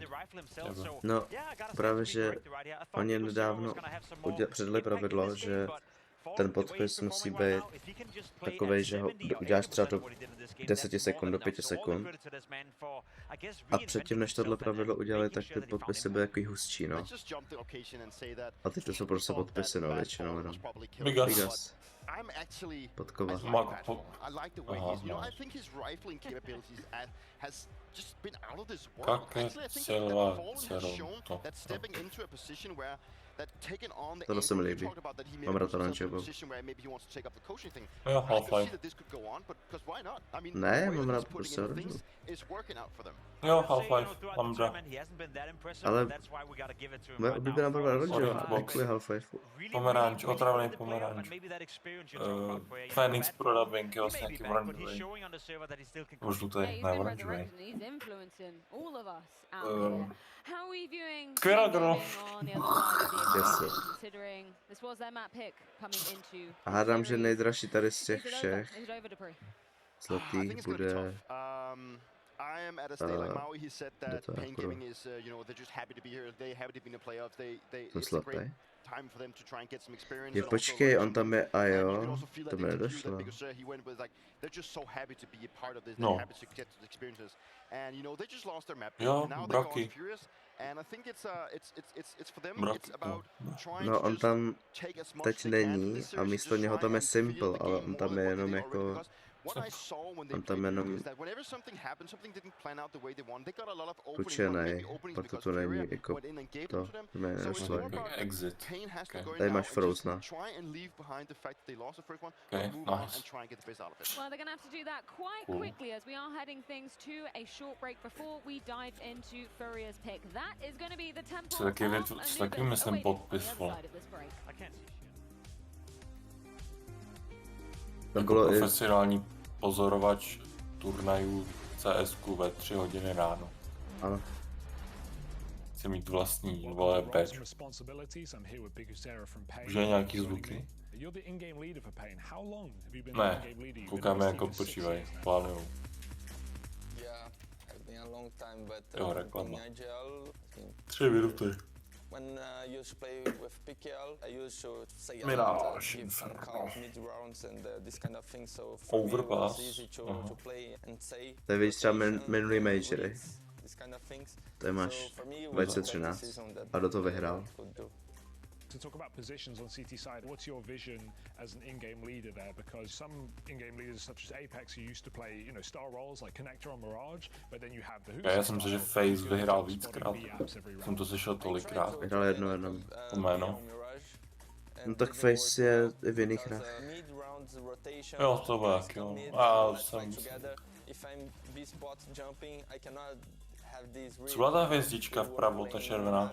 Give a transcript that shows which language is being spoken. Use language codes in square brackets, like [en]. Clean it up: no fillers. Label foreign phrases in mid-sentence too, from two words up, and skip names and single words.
[cs] No, právě, že oni nedávno předali pravidlo, že ten podpis musí být takovej, že ho uděláš třeba do 10 sekund, do 5 sekund. A předtím, než tohle pravidlo udělali, tak ty podpisy byly takový hustší, no. A teď to jsou prostě podpisy, no, většinou, no. Bigas. Podkova. [en] I like the way he's, you know, I think his rifling capabilities has just been out of this world. Actually, I think that Fallen has shown that stepping into a position where that taking on the angle we talked about, that he made himself in a position where maybe he wants to take up the coaching thing. I could see that this could go on, but because why not? I mean, [cs] ne, [en] the way [cs] mám [en] that [cs] rád [en] he's putting in things is working out for them. [cs] Jo, Half-Life, mám dva. Ale moje oblíbená barva oranžová, děkuji Half-Life. Pomeranč, otravný pomeranč. Phoenix pro dubbing je vlastně nějaký oranžový. Nebo žlutý, ne oranžový. Skvělá girl. A hádám, že nejdražší tady z těch všech zlatých bude... [en] I am at a state like Maui. He said that Pain Gaming is, you know, they're just happy to be here. They're happy to be in the playoffs. It's a great time for them to try and get some experience. [cs] Je, počkej, on tam je, a jo, to mi nedošlo. [en] He went with like, they're just so happy to be a part of this. They're happy to get the experiences. And you know, they just lost their map. Now they're going furious. And I think it's for them. It's about trying [cs] no, on tam teď není a místo něho tam je Simple, ale on tam je jenom jako... On tam jenom kučenej, proto to není jako to, jméno své. Exit. Tady máš Frozen. [en] Okay, nice. Well, they're going to have to do that quite quickly as we are heading things to a short break before we dive into Furia's pick. That is going to be the temple of Anubis awaiting on the other side of this break. [cs] Jako profesionální pozorovač turnajů CS2 ve 3 hodiny ráno. Ano. Chci mít vlastní, vole, badge. Už je nějaký zvuky? Ne, koukáme jak odpočívají, plánujou. Jo, reklama. 3 minuty. [en] When you play with PKL, I used to say mid rounds and this kind of thing. So for me, it was easy to play and say. [cs] To je víc třeba minulý majory. To je máš 2013 a do toho vyhrál. [en] To talk about positions on CT side, what's your vision as an in-game leader there? Because some in-game leaders such as Apex who used to play, you know, star roles like Connector on Mirage, but then you have the [cs] Já jsem si, že FaZe vyhrál víckrát. Jsem to slyšel tolikrát. Vyhrál jedno jenom. Jméno. No tak FaZe je i v jiných hrách. Jo, to tak, jo. A jsem... Co byla ta hvězdička vpravo, ta červená?